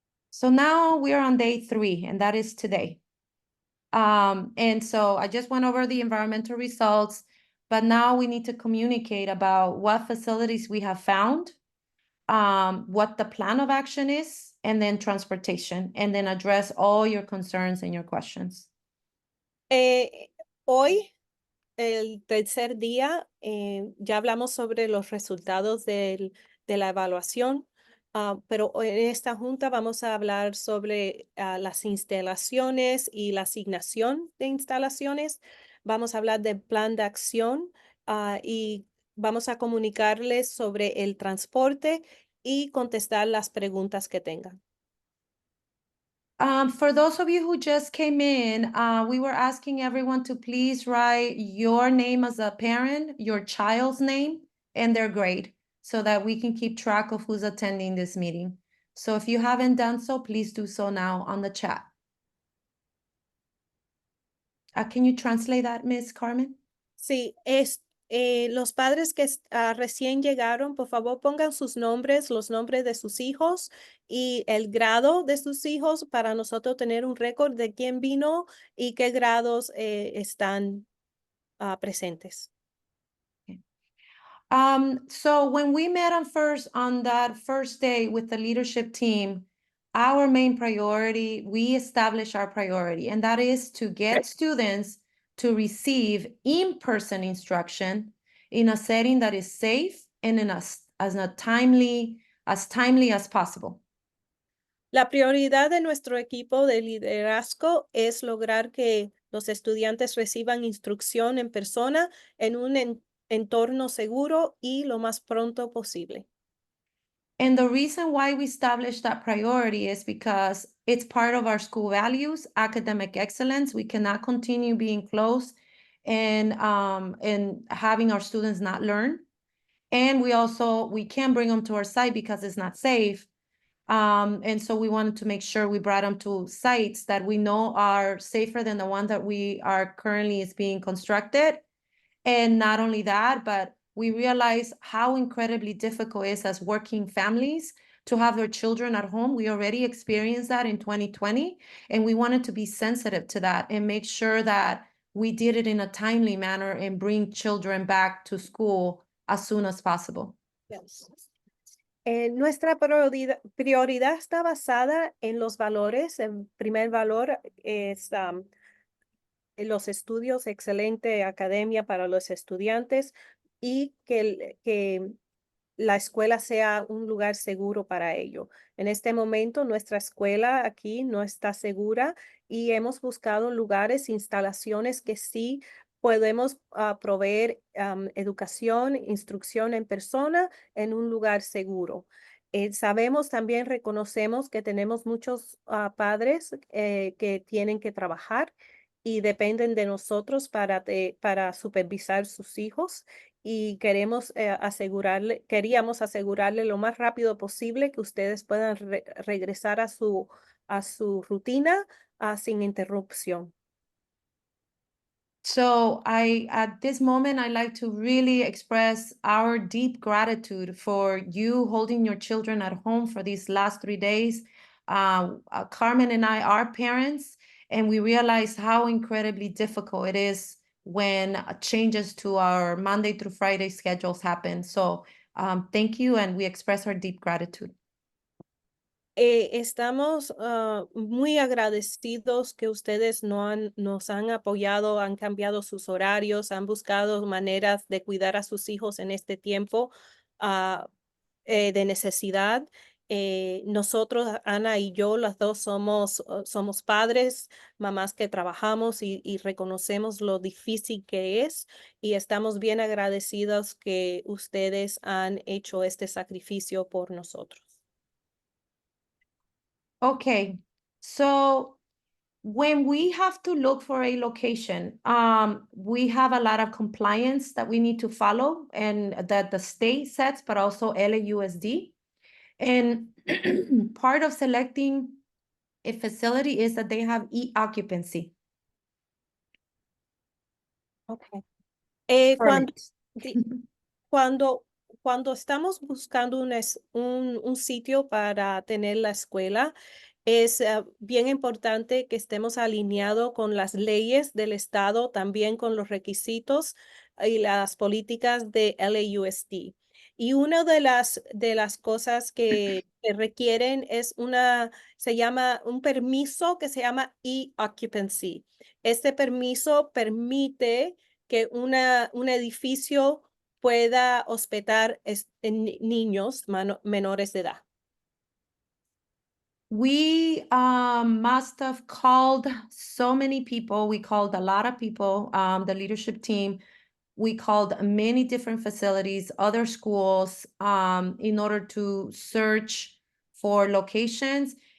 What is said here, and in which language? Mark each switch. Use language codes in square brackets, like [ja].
[en] So now we are on day 3, and that is today. And so I just went over the environmental results, but now we need to communicate about what facilities we have found, what the plan of action is, and then transportation, and then address all your concerns and your questions. [es] Hoy, el tercer día, ya hablamos sobre los resultados de la evaluación, pero en esta junta vamos a hablar sobre las instalaciones y la asignación de instalaciones. Vamos a hablar del plan de acción y vamos a comunicarles sobre el transporte y contestar las preguntas que tengan. [en] For those of you who just came in, we were asking everyone to please write your name as a parent, your child's name, and their grade, so that we can keep track of who's attending this meeting. So if you haven't done so, please do so now on the chat. Can you translate that, Ms. Carmen? [es] Sí, los padres que recién llegaron, por favor pongan sus nombres, los nombres de sus hijos y el grado de sus hijos para nosotros tener un récord de quién vino y qué grados están presentes. [en] So when we met on that first day with the leadership team, our main priority, we established our priority, and that is to get students to receive in-person instruction in a setting that is safe and as timely as possible. [es] La prioridad de nuestro equipo de liderazgo es lograr que los estudiantes reciban instrucción en persona en un entorno seguro y lo más pronto posible. [en] And the reason why we established that priority is because it's part of our school values, academic excellence. We cannot continue being closed and having our students not learn. And we can't bring them to our site because it's not safe. And so we wanted to make sure we brought them to sites that we know are safer than the one that we are currently is being constructed. And not only that, but we realize how incredibly difficult it is as working families to have their children at home. We already experienced that in 2020, and we wanted to be sensitive to that and make sure that we did it in a timely manner and bring children back to school as soon as possible. Yes. [es] Nuestra prioridad está basada en los valores. El primer valor es los estudios, excelente academia para los estudiantes y que la escuela sea un lugar seguro para ello. En este momento, nuestra escuela aquí no está segura y hemos buscado lugares, instalaciones que sí podemos proveer educación, instrucción en persona en un lugar seguro. Sabemos también, reconocemos que tenemos muchos padres que tienen que trabajar y dependen de nosotros para supervisar sus hijos y queríamos asegurarle lo más rápido posible que ustedes puedan regresar a su rutina sin interrupción. [en] So at this moment, I'd like to really express our deep gratitude for you holding your children at home for these last 3 days. Carmen and I are parents, and we realize how incredibly difficult it is when changes to our Monday through Friday schedules happen. So thank you, and we express our deep gratitude. [es] Estamos muy agradecidos que ustedes nos han apoyado, han cambiado sus horarios, han buscado maneras de cuidar a sus hijos en este tiempo de necesidad. Nosotros, Ana y yo, las dos somos padres, mamás que trabajamos y reconocemos lo difícil que es y estamos bien agradecidos que ustedes han hecho este sacrificio por nosotros. [en] Okay, so when we have to look for a location, we have a lot of compliance that we need to follow and that the state sets, but also LAUSD. And part of selecting a facility is that they have e-occupancy. Okay. Permit. [es] Cuando estamos buscando un sitio para tener la escuela, es bien importante que estemos alineados con las leyes del estado, también con los requisitos y las políticas de LAUSD. Y una de las cosas que requieren es se llama un permiso que se llama e-occupancy. Este permiso permite que un edificio pueda hospedar niños menores de edad. [en] We must have called so many people. We called a lot of people, the leadership team. We called many different facilities, other schools, in order to search for locations.